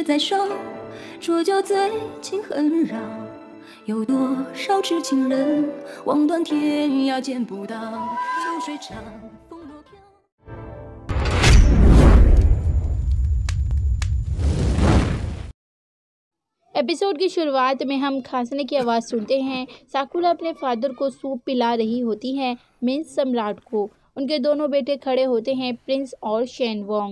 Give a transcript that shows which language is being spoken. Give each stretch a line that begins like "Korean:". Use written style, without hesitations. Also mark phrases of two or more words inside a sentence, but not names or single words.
Chinese: 手，浊酒醉情恨扰。有多少痴情人，望断天涯见不到。秋水长，风落飘。
Hindi: एपिसोड की शुरुआत में हम खांसने की आवाज़ सुनते हैं। साकुरा अपने फादर को सूप पिला रही होती है, मीन्स सम्राट को। उनके दोनों बेटे खड़े होते हैं, प्रिंस और शेनवोंग।